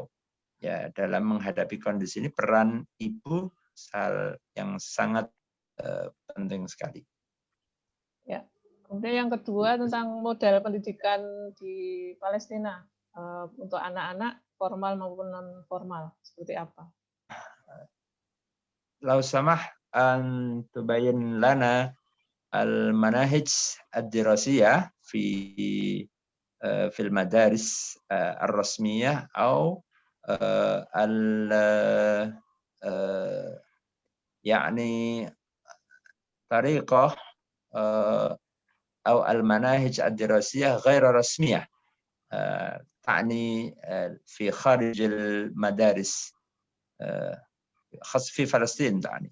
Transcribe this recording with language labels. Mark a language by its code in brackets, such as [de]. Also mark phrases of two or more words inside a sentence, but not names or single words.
[id] Ya, dalam menghadapi kondisi ini peran ibu hal yang sangat penting sekali. Ya. Kemudian yang kedua tentang model pendidikan di Palestina untuk anak-anak formal maupun non formal seperti apa? [ar] لو سمحت أن تبين لنا المناهج الدراسية في المدارس الرسمية atau يعني طريقة أو المناهج الدراسية غير رسمية تعني في خارج المدارس خاصة في فلسطين تعني.